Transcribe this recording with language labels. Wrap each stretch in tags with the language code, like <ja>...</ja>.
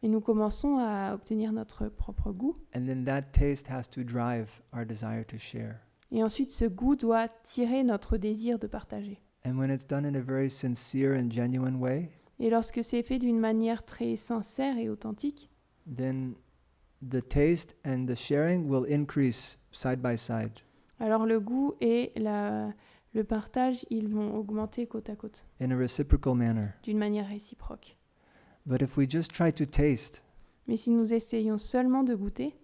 <fr>et nous commençons à obtenir notre propre goût.</fr> <en>And then that taste has to drive our desire to share.</en> <fr>Et ensuite, ce goût doit tirer notre désir de partager.</fr> <en>And when it's done in a very sincere and genuine way,</en> <fr>Et lorsque c'est fait d'une manière très sincère et authentique,</fr> <en>then the taste and the sharing will increase side by side.</en> <fr>alors le goût et Le partage, ils vont augmenter côte à côte,</fr> <en>in a reciprocal manner.</en> <fr>d'une manière réciproque.</fr> <en>But if we just try to taste</en> <fr>Mais si nous essayons seulement de goûter</fr>